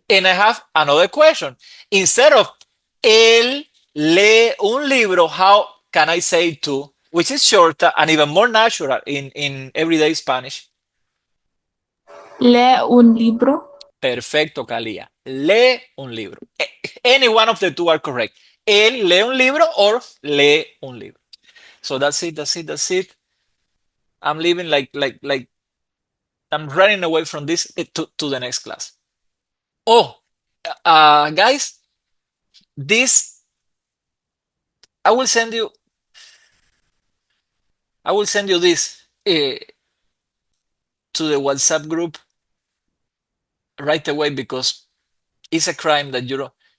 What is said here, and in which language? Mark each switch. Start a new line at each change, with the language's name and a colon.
English: And I have another question. Instead of
Spanish: él lee un libro,
English: how can I say tú, which is shorter and even more natural in everyday Spanish?
Spanish: Lee un libro. Perfecto, Kalia. Lee un libro.
English: Any one of the two are correct.
Spanish: Él lee un libro or lee un libro.
English: So that's it, that's it, that's it. I'm leaving like I'm running away from this to the next class. Oh, guys, this I will send you this to the WhatsApp group right away because it's a crime that you don't.